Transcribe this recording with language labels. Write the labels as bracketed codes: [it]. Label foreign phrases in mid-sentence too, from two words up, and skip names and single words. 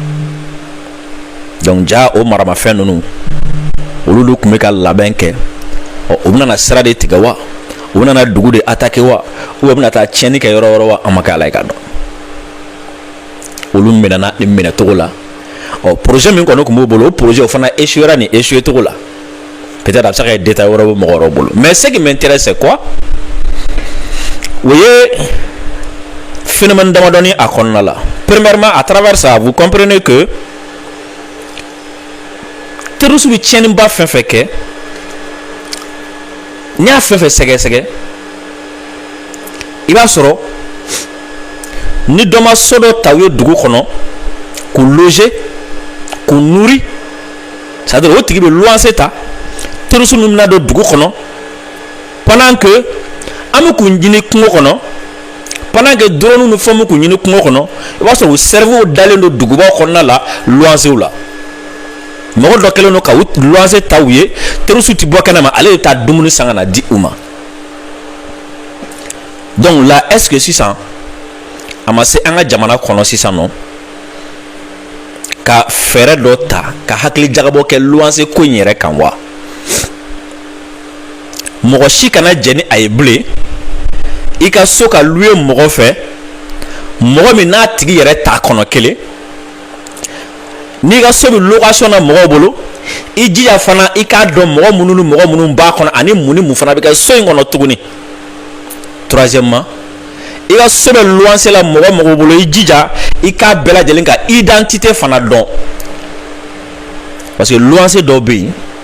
[bm] donc ja o maramafɛn ninnu olu de tun bɛ ka labɛn kɛ u bɛna sira de tigɛ wa u bɛna dugu de attaquer wa [fr] ou bien [bm] u bɛna taa tiɲɛni kɛ yɔrɔ wɛrɛ wa an ma kɛ ala ye ka dɔn olu minɛna nin minɛ cogo la projet min kɔni tun b'u bolo o projet o fana échouera nin échouer cogo la peut-être a bɛ se ka kɛ détail wɛrɛ bɛ mɔgɔ wɛrɛw bolo [fr] mais ce qui m'intéresse c'est quoi [bm] o ye phénomène damadɔni a kɔnɔna la [fr] premièrement à travers ça vous comprenez que [bm] terroriste bɛ tiɲɛniba fɛn fɛn kɛ n'i y'a fɛn fɛn sɛgɛsɛgɛ i b'a sɔrɔ ni dɔ ma so dɔ ta u ye dugu kɔnɔ k'u loger k'u nourrir [fr] c'est-à-dire [bm] o tigi bɛ luwanse ta terroriste ninnu bɛna don dugu kɔnɔ [fr] pendant que [bm] an bɛ k'u ɲini kungo kɔnɔ [fr] pendant que [bm] drone ni fɛnw bɛ k'u ɲini kungo kɔnɔ i b'a sɔrɔ u cerveau dalen don dugubaw kɔnɔna la luwansew la mɔgɔ dɔ kɛlen don ka u luwanse ta u ye terroriste ti bɔ kɛnɛ ma ale de taa dumuni san ka na di u ma [fr] donc là est-ce que [bm] sisan a ma se an ka jamana kɔnɔ sisan nɔ ka fɛɛrɛ dɔ ta ka hakili jagabɔ kɛ luwanse ko in yɛrɛ kan wa mɔgɔ si kana jɛ ni a ye bilen i ka so ka luye mɔgɔ fɛ mɔgɔ min n'a tigi yɛrɛ t'a kɔnɔ kelen n'i ka so bɛ location na mɔgɔw bolo i jija fana i k'a dɔn mɔgɔ minnu ni mɔgɔ minnu b'a kɔnɔ ani mun ni mun fana bɛ kɛ so in kɔnɔ tuguni troisièmement i ka so bɛ luwanse la mɔgɔ mɔgɔ bolo i jija i k'a bɛɛ lajɛlen ka identité fana dɔn [fr] parce que [bm] luwanse dɔw bɛ yen